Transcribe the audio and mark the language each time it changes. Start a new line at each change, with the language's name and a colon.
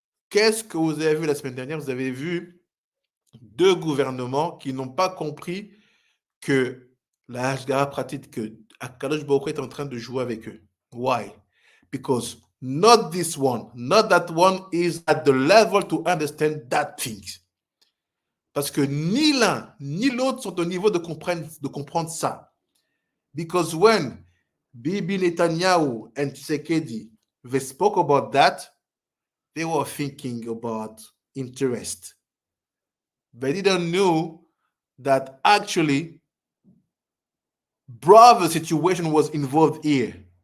French: Qu'est-ce que vous avez vu la semaine dernière? Vous avez vu deux gouvernements qui n'ont pas compris que la Ashgacha Pratit, que Akadosh Baruch Hu est en train de jouer avec eux.
English: Why? Because not this one, not that one is at the level to understand that thing.
French: Parce que ni l'un ni l'autre sont au niveau de comprendre ça.
English: Because when Bibi Netanyahu and Tshisekedi, they spoke about that, they were thinking about interest. They didn't know that actually broader situation was involved here.